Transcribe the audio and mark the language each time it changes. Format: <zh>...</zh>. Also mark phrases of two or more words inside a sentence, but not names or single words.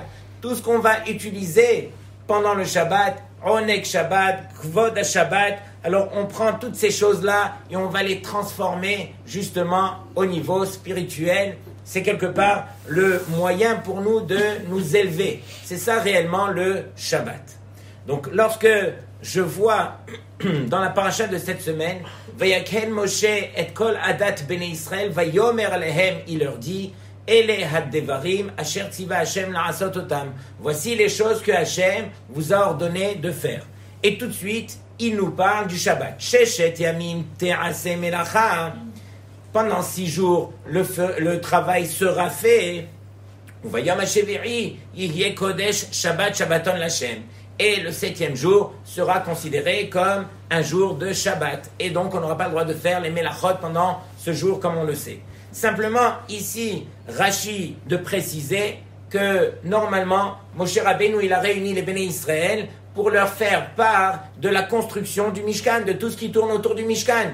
<fr>Tout ce qu'on va utiliser pendant le Shabbat,</fr> <he>עונג שבת, כבוד שבת,</he> <fr>alors on prend toutes ces choses-là et on va les transformer justement au niveau spirituel. C'est quelque part le moyen pour nous de nous élever. C'est ça réellement le Shabbat. Donc lorsque je vois dans la paracha de cette semaine,</fr> <he>ויקהל משה את כל עדת בני ישראל, ויאמר אלהם,</he> <fr>il leur dit,</fr> <he>אלה הדברים אשר צוה השם לעשות אתם.</he> <fr>Voici les choses que Hashem vous a ordonné de faire. Et tout de suite, il nous parle du Shabbat.</fr> <he>ששת ימים תעשה מלאכה.</he> <fr>Pendant 6 jours, le travail sera fait.</fr> <he>ויום השביעי יהיה קודש שבת שבתון להשם.</he> <fr>Et le 7e jour sera considéré comme un jour de Shabbat. Et donc, on n'aura pas le droit de faire les melachot pendant ce jour, comme on le sait. Simplement, ici, Rashi de préciser que, normalement, Moshe Rabbeinu, il a réuni les</fr> <he>בני ישראל</he> <fr>pour leur faire part de la construction du Mishkan, de tout ce qui tourne autour du Mishkan.</fr>